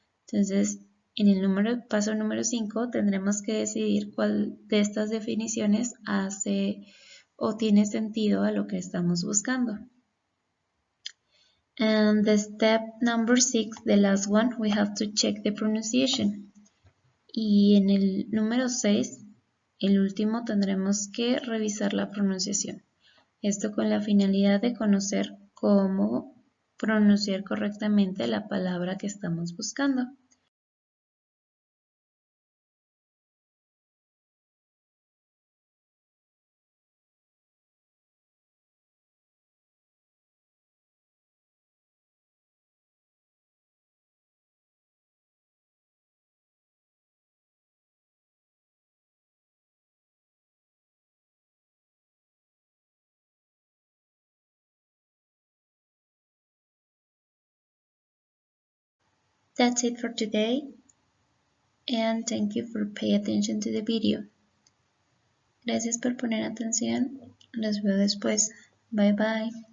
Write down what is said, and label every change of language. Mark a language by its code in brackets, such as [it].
[es] Entonces, en el paso número 5 tendremos que decidir cuál de estas definiciones hace o tiene sentido a lo que estamos buscando. [en] And the step number 6, the last one, we have to check the pronunciation. [es] Y en el número 6, el último, tendremos que revisar la pronunciación. Esto con la finalidad de conocer cómo pronunciar correctamente la palabra que estamos buscando. [en] That's it for today, and thank you for paying attention to the video. [es] Gracias por poner atención. Los veo después. [en] Bye bye.